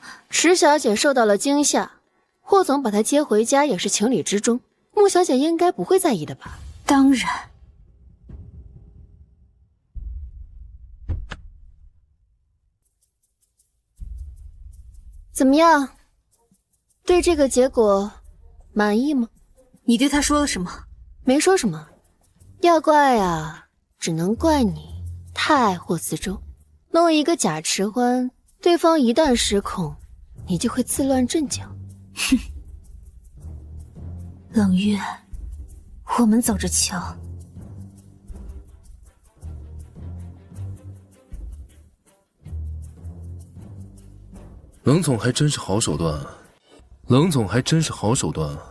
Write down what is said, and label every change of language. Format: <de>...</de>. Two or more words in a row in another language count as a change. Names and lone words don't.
<zh>池小姐受到了驚嚇，霍總把她接回家也是情理之中。穆小姐應該不會在意的吧？當然。怎麼樣？對這個結果滿意嗎？你對他說了什麼？沒說什麼。要怪啊，只能怪你太愛霍慈舟，弄一個假遲歡，對方一旦失控， 你就會自亂陣腳。哼，冷月，我們走着瞧。冷总还真是好手段啊！冷总还真是好手段啊！</zh>